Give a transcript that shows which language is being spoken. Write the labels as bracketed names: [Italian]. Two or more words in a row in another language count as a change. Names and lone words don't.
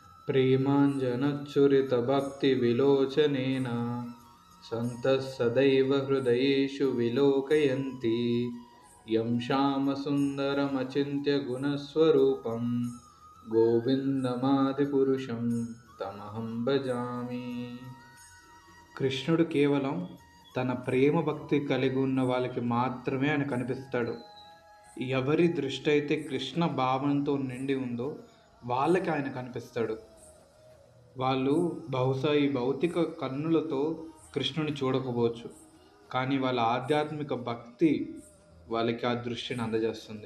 [Sanskrit] प्रेमाञ्जनच्चुरितभक्तिविलोचनेन सन्तः सदैव हृदयेषु विलोकयन्ति यं श्यामसुन्दरमचिन्त्य गुणस्वरूपं గోవిందమాదిపురుషం తమహం భజామి. [Telugu] కృష్ణుడు కేవలం తన ప్రేమ భక్తి కలిగి ఉన్న వాళ్ళకి మాత్రమే ఆయన కనిపిస్తాడు. ఎవరి దృష్టి అయితే కృష్ణ భావంతో నిండి ఉందో వాళ్ళకి ఆయన కనిపిస్తాడు. వాళ్ళు బహుశా ఈ భౌతిక కన్నులతో కృష్ణుని చూడకపోవచ్చు, కానీ వాళ్ళ ఆధ్యాత్మిక భక్తి వాళ్ళకి ఆ దృష్టిని అందజేస్తుంది.